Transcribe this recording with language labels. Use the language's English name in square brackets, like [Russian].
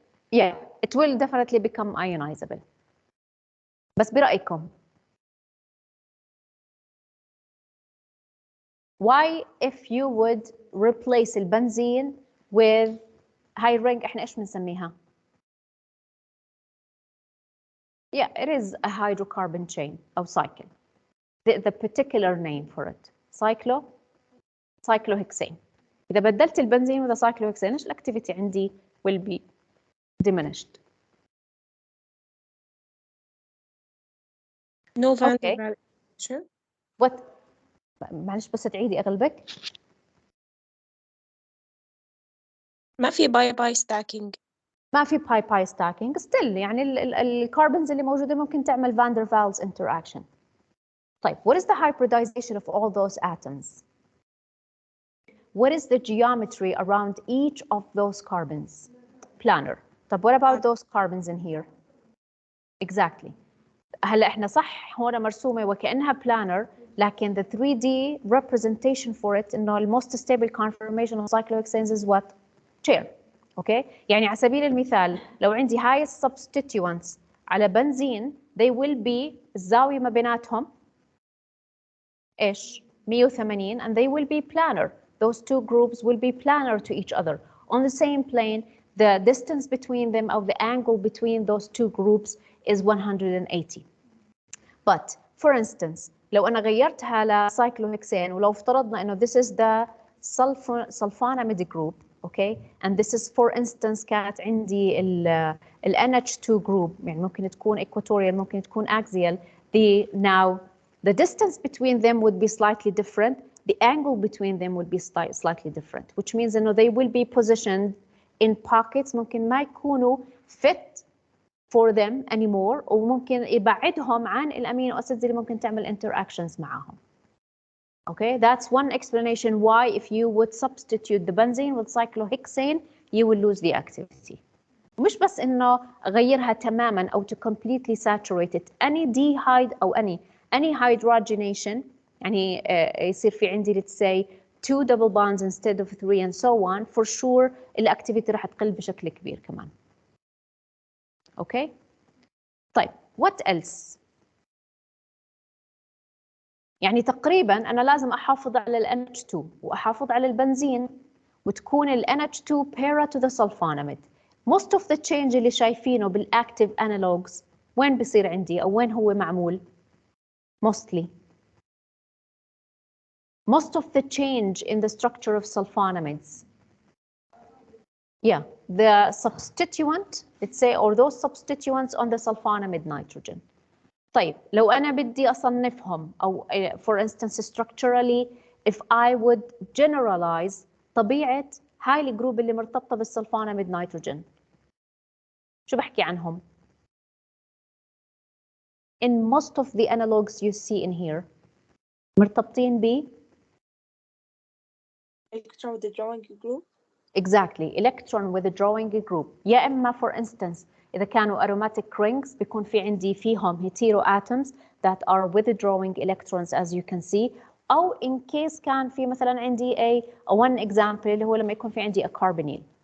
[English] Yeah, it will definitely become ionizable. [Arabic] بس برأيكم [English] why if you would replace البنزين with [Arabic] هاي الرنج احنا ايش بنسميها؟ [English] Yeah, it is a hydrocarbon chain [Arabic] أو [English] cycle. The particular name for it cyclohexane. [Arabic] إذا بدلت البنزين [English] with cyclohexane [Arabic] ايش الأكتيفيتي عندي [English] will be diminished. No van der Waals reaction. What? [Arabic] معلش بس تعيدي أغلبك. ما في باي stacking. ما في باي stacking. [English] Still [Arabic] يعني الكاربونز اللي موجودة ممكن تعمل [English] van der Waals interaction. [Arabic] طيب, [English] what is the hybridization of all those atoms? What is the geometry around each of those carbons? Planar. طب what about those carbons in here? Exactly. [Arabic] هلا احنا صح هون مرسومة وكأنها planar, لكن [English] the 3D representation for it [Arabic] إنه [English] the most stable conformation of cyclohexanes is what? Chair. Okay? [Arabic] يعني على سبيل المثال لو عندي هاي substituents على بنزين, [English] they will be [Arabic] الزاوية ما بيناتهم إيش؟ 180, [English] and they will be planar. Those two groups will be planar to each other. On the same plane, the distance between them, or the angle between those two groups is 180. But for instance, [Arabic] لو أنا غيرتها لcyclohexane ولو افترضنا إنه [English] this is the sulfonamide group, okay, and this is for instance [Arabic] كانت عندي ال [English] NH2 group, [Arabic] يعني ممكن تكون [English] equatorial, [Arabic] ممكن تكون [English] axial. Now the distance between them would be slightly different. The angle between them would be slightly different, which means [Arabic] إنه [English] they will be positioned in pockets [Arabic] ممكن ما يكونوا [English] fit for them anymore, [Arabic] وممكن يبعدهم عن الامينو acids اللي ممكن تعمل interactions معاهم. [English] Okay, that's one explanation why if you would substitute the benzene with cyclohexane, you will lose the activity. [Arabic] مش بس إنه أغيرها تماماً أو [English] to completely saturate it. Any dehyde [Arabic] أو [English] any hydrogenation, [Arabic] يعني يصير في عندي [English] let's say 2 double bonds instead of 3 and so on, for sure [Arabic] الأكتيفيتي راح تقل بشكل كبير كمان. [English] Okay. [Arabic] طيب, [English] what else? [Arabic] يعني تقريبا أنا لازم أحافظ على ال NH2 وأحافظ على البنزين وتكون ال NH2 para to the sulfonamide. [English] Most of the change [Arabic] اللي شايفينه بالactive analogues وين بصير عندي أو وين هو معمول؟ [English] Mostly. Most of the change in the structure of sulfonamides. Yeah, the substituent, let's say, or those substituents on the sulfonamide nitrogen. [Arabic] طيب, لو أنا بدي أصنفهم أو [English] for instance structurally, if I would generalize [Arabic] طبيعة هاي الجروب اللي مرتبطة بالسلفوناميد نيتروجين, شو بحكي عنهم؟ [English] In most of the analogues you see in here, [Arabic] مرتبطين ب [English] electron withdrawing group. Exactly, electron withdrawing group. [Arabic] يا إما [English] for instance [Arabic] إذا كانوا [English] aromatic rings [Arabic] بيكون في عندي فيهم [English] hetero atoms that are withdrawing electrons as you can see, [Arabic] أو [English] in case [Arabic] كان في مثلا عندي [English] one example [Arabic] اللي هو لما يكون في عندي [English] a carbonyl.